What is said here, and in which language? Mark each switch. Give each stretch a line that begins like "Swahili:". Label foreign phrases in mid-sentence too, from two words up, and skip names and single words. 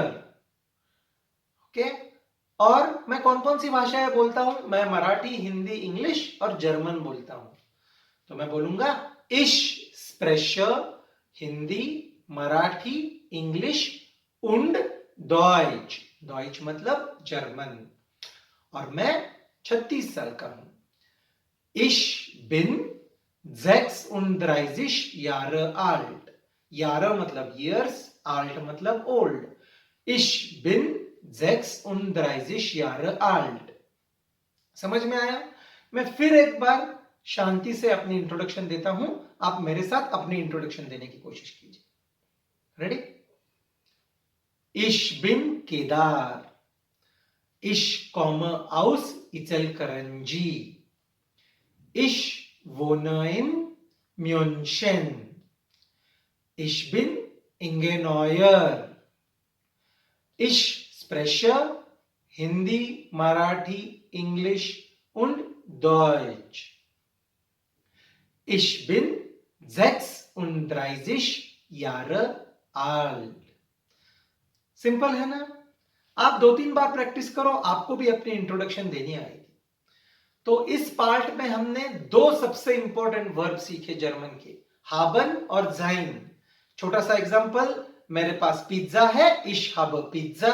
Hindi: ओके, और मैं कौन कौन सी भाषाएं बोलता हूं, मैं मराठी, हिंदी, इंग्लिश और जर्मन बोलता हूं। तो मैं बोलूंगा
German: ich spreche Hindi, Marathi, Englisch und Deutsch.
Hindi: डॉइच मतलब जर्मन। और मैं 36 साल का हूं।
German: Ich bin 36 Jahre alt।
Hindi: Jahre मतलब years, alt मतलब old।
German: Ich bin 36 Jahre alt।
Hindi: समझ में आया? मैं फिर एक बार शांति से अपनी इंट्रोडक्शन देता हूं, आप मेरे साथ अपनी इंट्रोडक्शन देने की कोशिश कीजिए। रेडी?
German: Ich bin Kedar। Ich komme aus Ichelkaranji। Ich wohne in München। Ich bin Inge Neuer। Ich spreche Hindi, Marathi, English und Deutsch। Ich bin 36 Jahre alt।
Hindi: सिंपल है ना? आप 2-3 बार प्रैक्टिस करो, आपको भी अपनी इंट्रोडक्शन देनी आएगी। तो इस पार्ट में हमने दो सबसे इंपॉर्टेंट वर्ब सीखे जर्मन के, हाबन और जाइन। छोटा सा एग्जांपल, मेरे पास पिज्जा है,
German: ich habe Pizza.